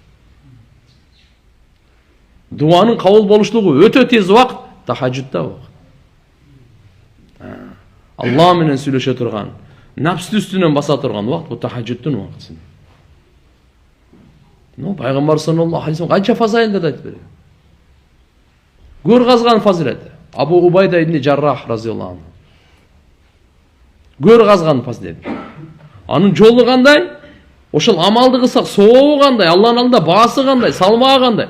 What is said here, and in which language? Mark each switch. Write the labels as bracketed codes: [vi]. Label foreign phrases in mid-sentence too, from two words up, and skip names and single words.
[ky] Дуанын кабыл болуштугу өтө тез убакыт тахажжудта убакыт. Алла менен сүйлөшө турган, напстын үстүнөн баса турган убакыт бул тахажжудтун убакыты. Пайгамбар [ar] صلى الله عليه وسلم [ky] канча фазаилде айтып берген. Гөр казган фазилети. [ar] أبو عبيدة بن الجراح رضي الله عنه. [ky] Гөр казган фазилети. Анын жолу кандай? Ошол амалды кылсак сообу кандай, Алланын алдында баасы кандай, салмагы кандай?